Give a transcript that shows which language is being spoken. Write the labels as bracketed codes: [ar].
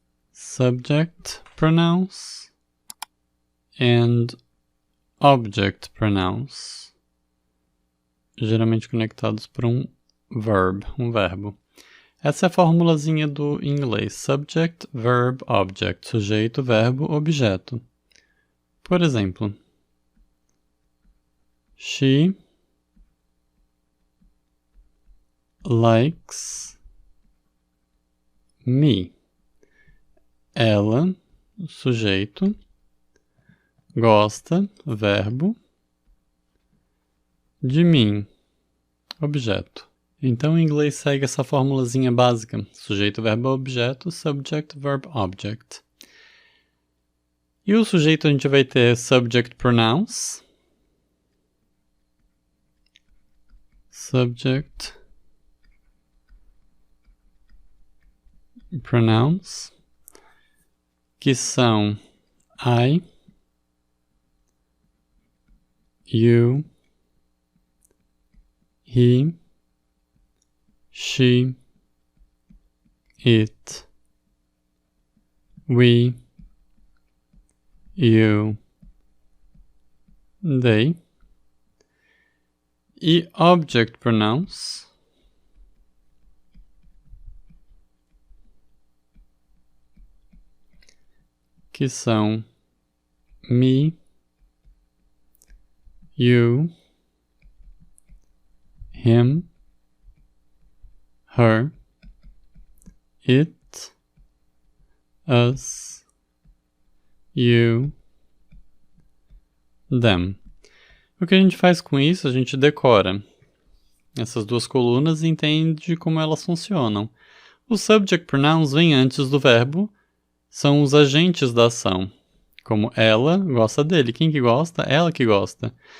[en] Subject pronouns and object pronouns, [pt] geralmente conectados por um verbo. Essa é a formulazinha do inglês. [en] Subject, verb, object. [pt] Sujeito, verbo, objeto. Por exemplo, [en] she likes me. [pt] Ela, sujeito, gosta, verbo, de mim, objeto. Então, em inglês segue essa formulazinha básica. Sujeito, verbo, objeto, [en] subject, verb, object. [pt] E o sujeito a gente vai ter subject pronouns. [en] Subject pronouns, [pt] que são [en] I, you, he, she, it, we, you, they. E object pronouns, [pt] que são [en] me, you, him, her, it, us, you, them. [pt] O que a gente faz com isso? A gente decora essas duas colunas e entende como elas funcionam. Os subject pronouns vêm antes do verbo, são os agentes da ação. Como ela gosta dele. Quem que gosta? Ela que gosta.